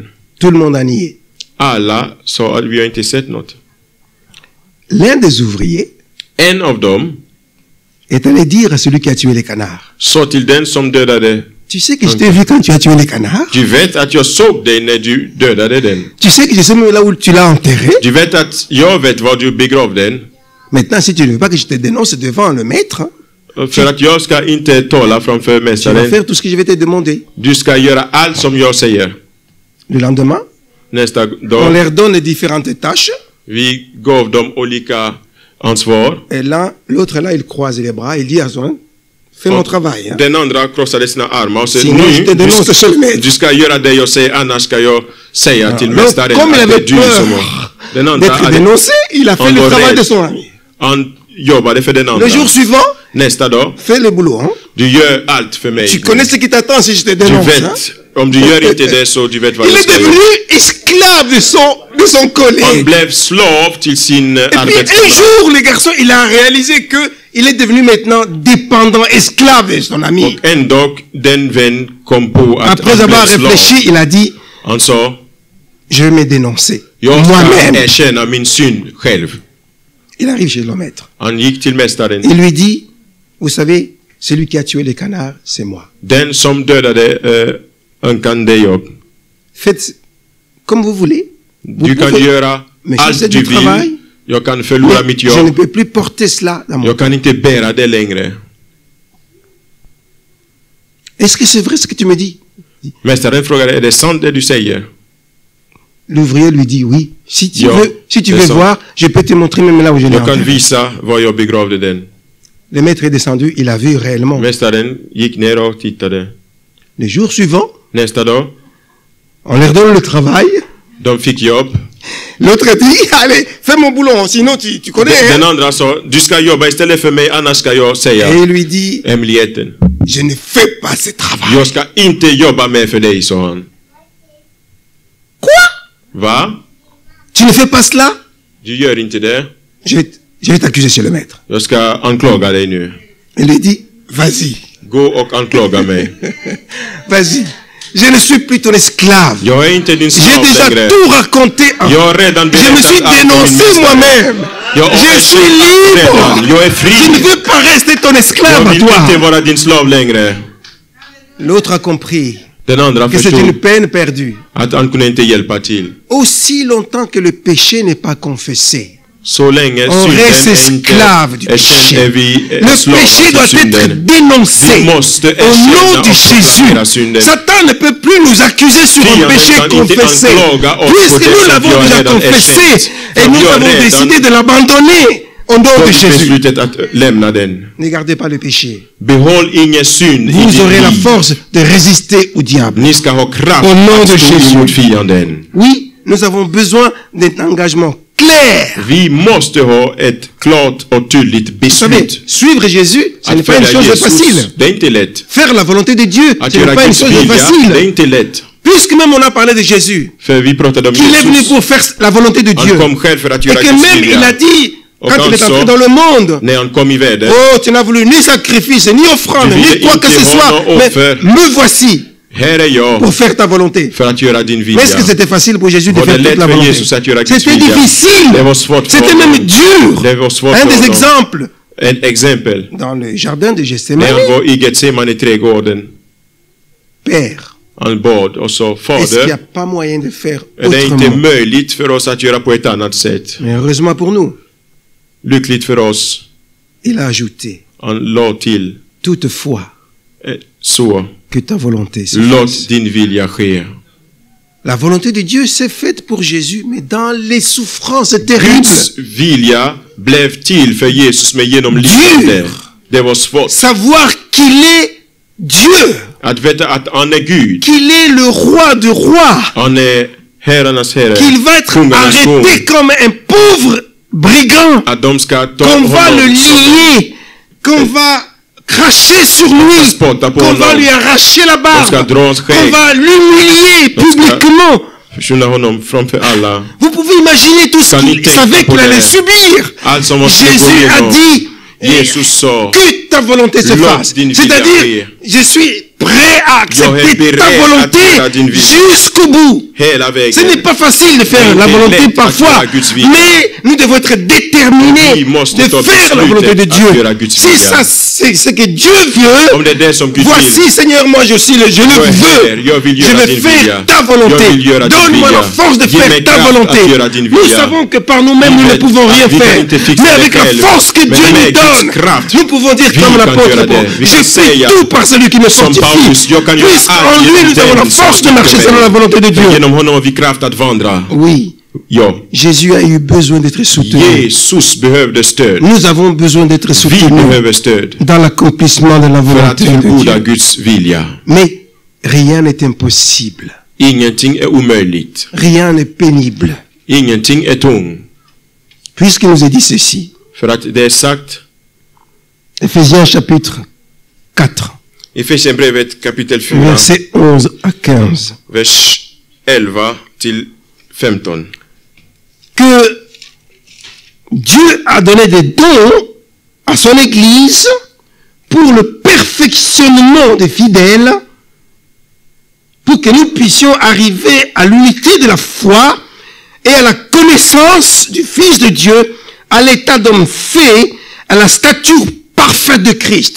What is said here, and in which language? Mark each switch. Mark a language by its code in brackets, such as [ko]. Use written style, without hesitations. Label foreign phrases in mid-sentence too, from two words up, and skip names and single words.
[fr] tout le monde a nié. [sv] Alla sa att vi har inte sett något. [fr] L'un des ouvriers [sv] En av dem [fr] est allé dire à celui qui a tué les canards, [sv] sa till den som dödade. [fr] tu sais que je t'ai vu quand tu as tué les canards? [sv] Du vet att jag såg dig när du dödade den. [fr] Tu sais que je sais même là où tu l'as enterré? [sv] Du vet att jag vet var du begravde den. [fr] Maintenant, si tu ne veux pas que je te dénonce devant le maître, hein, [sv] För att jag ska inte tala framför [fr] tu vas [sv] mästaren. [fr] faire tout ce que je vais te demander. [sv] Du ska göra allt som jag säger. [fr] Le lendemain, [sv] Nästa [fr] on [sv] dag, [fr] leur donne différentes tâches. [sv] vi gav dem olika ansvar. [fr] Et là, l'autre là, il croise les bras, il dit à son, fais mon travail. Hein. [sv] Den andra krossade sina armar och sa, [fr] Sinon, je te dénonce chez le maître. [sv] du ska göra det jag säger, annars ska jag säga till [fr] Donc, [sv] mästaren [fr] comme il [sv] att det [fr] avait [sv] är du som [fr] peur [sv] har. Den andra [fr] d'être [sv] hade, [fr] dénoncé, il a fait On le l'aurait- travail de son ami. [sv] han jobbade för den andra. [fr] Le jour suivant, [sv] Nästa dag, [fr] fais le boulot. Hein. [sv] du gör allt för mig. [fr] Tu connais ce qui t'attend si je te [sv] Du [fr] dénonce. Hein. [sv] vet, om du gör inte det så du vet vad [fr] Il [sv] du [fr] est [sv] ska göra. [fr] devenu esclave de son [sv] Han [fr] collègue. [sv] blev slav till sin [fr] Et puis un [sv] arbetskamrat. [fr] jour, le garçon, il a réalisé que il est devenu maintenant dépendant, esclave de son ami. [sv] Och en dag, den vän kom på att [fr] Après [sv] han [fr] avoir [sv] blev slav. [fr] réfléchi, il a dit, [sv] Han sa, [fr] je vais me dénoncer. [sv] jag ska [fr] Moi-même. [sv] erkänna min synd själv. [fr] Il arrive chez le maître. [sv] Han gick till mästaren. [fr] Il lui dit, vous savez, celui qui a tué les canards, c'est moi. [sv] Den som dödade ankan, det är jag. [fr] Faites comme vous voulez. Vous [sv] Du kan [fr] pouvez. [sv] göra [fr] Mais je [sv] allt [fr] fais [sv] du [fr] du travail. [sv] vill. Jag kan förlora [fr] Mais [sv] mitt [fr] je ne [sv] jobb. [fr] peux plus porter cela dans mon [sv] Jag kan inte bära det längre. [fr] Est-ce que c'est vrai ce que tu me dis? [sv] Mästaren frågade, är det sant det du säger? [fr] L'ouvrier lui dit oui. Si tu Yo, veux, si tu c'est veux ça. voir, je peux te montrer même là où je l'ai [sv] Jag kan [fr] enterré. [sv] visa var jag begravde den. [fr] Le maître est descendu, il a vu réellement. [sv] Mästaren gick ner och tittade. [fr] Le jour suivant, [sv] Nästa dag, [fr] on leur donne le travail. [sv] de fick jobb. [fr] L'autre dit, allez, fais mon boulot, sinon tu connais. [sv] Den [fr] Hein? [sv] andra sa, du ska jobba istället för mig, annars ska jag [fr] Et [sv] säga [fr] il lui dit, [sv] hemligheten. [fr] je ne fais pas ce travail. [sv] Jag ska inte jobba mer för dig, sa han. [fr] Quoi? [sv] Va? [fr] Tu ne fais pas cela? [sv] Du gör inte det. [fr] Je vais t'accuser chez le maître. [sv] Jag ska anklaga dig nu. [fr] Il lui dit, vas-y, [sv] Gå och anklaga mig. [fr] vas-y. Je ne suis plus ton esclave. [sv] Jag är inte din [fr] J'ai [sv] slav [fr] déjà [sv] längre. [fr] tout raconté. [sv] Jag har redan [fr] Je me suis [sv] berättat allt om min [fr] dénoncé [sv] mästare. [fr] moi-même. [sv] Jag [fr] Je suis [sv] redan. [fr] libre. [sv] Jag är [fr] Je ne [sv] fri. [fr] veux pas rester ton esclave [sv] Jag [fr] à [sv] vill inte [fr] toi. [sv] vara din slav längre. [fr] L'autre a compris [sv] Den andra [fr] que c'est une [sv] förstod [fr] peine perdue. [sv] att han kunde inte hjälpa till. [fr] Aussi longtemps que le péché n'est pas confessé, [sv] Så länge [fr] on reste [sv] synden inte [fr] esclave du [sv] är [fr] péché. [sv] känd är vi [fr] Le [sv] slav [fr] péché [sv] till [fr] doit être [sv] synden. [fr] dénoncé [sv] Vi måste [fr] au nom [sv] erkänna [fr] de [sv] och proklamera [fr] Jésus. [sv] synden. [fr] Satan ne peut plus nous accuser sur un [sv] Fienden [fr] péché [sv] kan inte [fr] confessé. [sv] anklaga oss på [fr] Puisque [sv] det [fr] nous [sv] som [fr] l'avons [sv] vi har [fr] déjà [sv] redan [fr] confessé [sv] erkänt. [fr] et [sv] Som [fr] nous [sv] vi har [fr] avons [sv] redan [fr] décidé de l'abandonner au nom de [sv] tagit [fr] Jésus. [sv] beslutet att lämna den. [fr] Ne gardez pas le péché. [sv] Behåll ingen synd i [fr] Vous [sv] ditt [fr] aurez la [sv] liv. [fr] force de résister au diable. [sv] Ni ska ha kraft [fr] Au nom de [sv] att stå [fr] Jésus. [sv] emot fienden. [fr] Oui, nous avons besoin d'un engagement clair. [sv] Vi måste ha ett klart och tydligt [fr] Vous savez, [sv] beslut. [fr] suivre Jésus, ce n'est [sv] Att [fr] pas une [sv] följa [fr] chose facile. [sv] Jesus, det är inte lätt. [fr] Faire la volonté de Dieu, [sv] Att [fr] ce n'est [sv] göra [fr] pas une [sv] Guds [fr] chose [sv] vilja, det är [fr] facile. [sv] inte lätt. [fr] Puisque même on a parlé de Jésus, [sv] För vi pratade om [fr] qu'il est venu [sv] Jesus. [fr] pour faire la volonté de Dieu. [sv] Han kom själv för att [fr] Et [sv] göra [fr] que [sv] Guds [fr] même il a [sv] vilja. [fr] dit, [sv] Och [fr] quand il est [sv] han [fr] entré [sv] sa, [fr] dans le monde, [sv] när han kom i världen, [fr] oh, tu n'as voulu ni sacrifice, ni offrande, [sv] Du [fr] ni [sv] ville [fr] quoi que [sv] inte [fr] ce [sv] ha [fr] soit, [sv] något [fr] mais [sv] offer. [fr] me voici [sv] här är jag [fr] pour faire ta volonté. [sv] för att göra din [fr] Mais [sv] vilja. [fr] est-ce que c'était facile pour Jésus de [sv] Var det [fr] faire toute [sv] lätt [fr] la [sv] för [fr] volonté? [sv] Jesus att göra Guds [fr] C'était [sv] vilja? [fr] difficile. [sv] Det var svårt för [fr] C'était [sv] honom. [fr] même dur. [sv] Det var svårt [fr] Un [sv] för [fr] des [sv] honom. [fr] exemples, [sv] Ett exempel. [fr] dans le jardin de [sv] När [fr] Gethsemane, [sv] han var i Getsemane trädgården. [fr] Père, [sv] han bad också [fr] est-ce qu'il n'y a [sv] Fader, [fr] pas moyen de faire [sv] är det inte [fr] autrement? [sv] möjligt för oss att göra på ett annat sätt? [fr] Mais heureusement pour nous, [sv] Lyckligt för oss, [fr] il a ajouté, [sv] han la till, [fr] toutefois, [sv] så [fr] que ta volonté se [sv] låt [fr] fasse. [sv] din vilja ske. [fr] La volonté de Dieu s'est faite pour Jésus, mais dans les souffrances terribles. [sv] Guds vilja blev till för Jesus, men genom lidande. Det var svårt [fr] Savoir qu'il est Dieu, [sv] att veta att han är Gud. [fr] qu'il est le roi de rois, [sv] Han är herrarnas herre, [fr] qu'il va être [sv] kungarnas kung. [fr] arrêté comme un pauvre brigand, [sv] Att de ska ta [fr] qu'on va le [sv] honom som [fr] lier, qu'on va cracher sur lui, [sv] spotta på [fr] qu'on va [sv] honom. [fr] lui arracher la [sv] De ska [fr] barbe, [sv] dra hans [fr] qu'on [sv] skägg. [fr] va l'humilier [sv] De ska [fr] publiquement. [sv] försvinna honom framför alla. [fr] Vous pouvez imaginer tout ce [sv] Kan ni [fr] qu'il [sv] tänka [fr] savait [sv] på [fr] qu'il [sv] det? [fr] allait subir. [sv] Allt som han skulle gå [fr] Jésus a [sv] igenom. [fr] dit [sv] Jesus sa, [fr] que ta volonté se [sv] Låt [fr] fasse. [sv] din vilja [fr] C'est-à-dire, [sv] ske. [fr] je suis prêt à [sv] Jag är [fr] accepter [sv] beredd [fr] ta [sv] att [fr] volonté [sv] göra din vilja. [fr] jusqu'au bout. [sv] hela [fr] Ce [sv] vägen. [fr] n'est pas facile de faire [sv] Det [fr] la [sv] är [fr] volonté [sv] lätt att [fr] parfois, [sv] göra Guds vilja. [fr] mais nous devons être déterminés [sv] Vi måste [fr] de [sv] ta [fr] faire la volonté de [sv] beslutet att göra [fr] Dieu. [sv] Guds [fr] Si [sv] vilja. [fr] ça c'est ce que Dieu veut, [sv] Om det är det som Gud vill. [fr] voici Seigneur, moi je le [sv] Jag är här, [fr] veux. [sv] jag vill [fr] Je [sv] göra [fr] veux [sv] din [fr] faire [sv] vilja. [fr] ta volonté. [sv] Jag vill göra din [fr] Donne-moi [sv] vilja. [fr] la force de [sv] Ge mig [fr] faire ta [sv] kraft [fr] volonté. [sv] att göra din [fr] Nous [sv] vilja. [fr] savons que par nous-mêmes nous ne [sv] vet [fr] pouvons [sv] att [fr] rien [sv] vi kan [fr] faire. [sv] inte fixa [fr] Mais [sv] det [fr] avec la [sv] själv. [fr] force que [sv] Men [fr] Dieu [sv] med [fr] nous [sv] Guds [fr] donne, [sv] kraft, [fr] nous pouvons dire [sv] vi [fr] comme [sv] kan [fr] l'apôtre [sv] göra [fr] Paul, [sv] det. Vi [fr] je [sv] kan [fr] fais [sv] säga [fr] tout par celui qui me [sv] som Paulus, [fr] fortifie. [sv] jag kan göra [fr] Puisque en [sv] allt [fr] lui [sv] genom [fr] nous avons la [sv] den som [fr] force de marcher [sv] styrker [fr] selon la [sv] mig. [fr] volonté de Dieu. [sv] Genom honom har vi kraft att vandra. [fr] Oui, [sv] Ja, [fr] Jésus a eu besoin d'être soutenu. [sv] Jesus behövde stöd. [fr] Nous avons besoin d'être [sv] Vi [fr] soutenus [sv] behöver stöd [fr] dans l'accomplissement de la [sv] för att [fr] volonté de [sv] fullborda [fr] Dieu. [sv] Guds vilja. [fr] Mais rien n'est impossible. [sv] Ingenting är omöjligt. [fr] Rien n'est pénible. [sv] Ingenting är tung. [fr] Puisqu'il nous est dit ceci, [sv] För att det är sagt [fr] Ephésiens chapitre 4, [sv] i Efesierbrevet kapitel 4, [fr] versets 11 à 15, [sv] vers 11 till 15. [fr] que Dieu a donné des dons à son Église pour le perfectionnement des fidèles, pour que nous puissions arriver à l'unité de la foi et à la connaissance du Fils de Dieu, à l'état d'homme fait, à la stature parfaite de Christ.